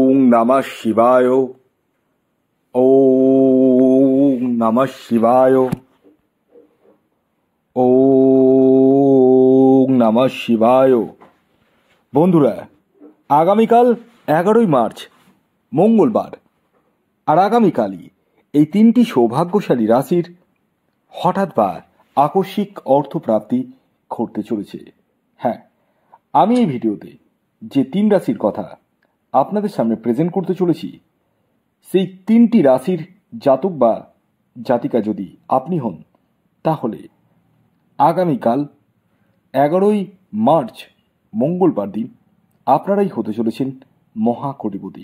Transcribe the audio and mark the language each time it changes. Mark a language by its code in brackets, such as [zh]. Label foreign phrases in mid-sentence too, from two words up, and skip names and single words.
[sa] नमः शिवाय। ओम नमः शिवाय। ओम नमः शिवाय। [bn] বন্ধুরা, আগামীকাল 11ই মার্চ মঙ্গলবার, আর আগামীকালই এই তিনটি সৌভাগ্যশালী রাশির হঠাৎ বা আকস্মিক অর্থপ্রাপ্তি ঘটতে চলেছে। হ্যাঁ, আমি এই ভিডিওতে যে তিন রাশির কথা আপনাদের সামনে প্রেজেন্ট করতে চলেছি, সেই তিনটি রাশির জাতক বা জাতিকা যদি আপনি হন, তাহলে আগামীকাল 11ই মার্চ মঙ্গলবার দিন আপনারাই হতে চলেছেন মহাকোটিপতি।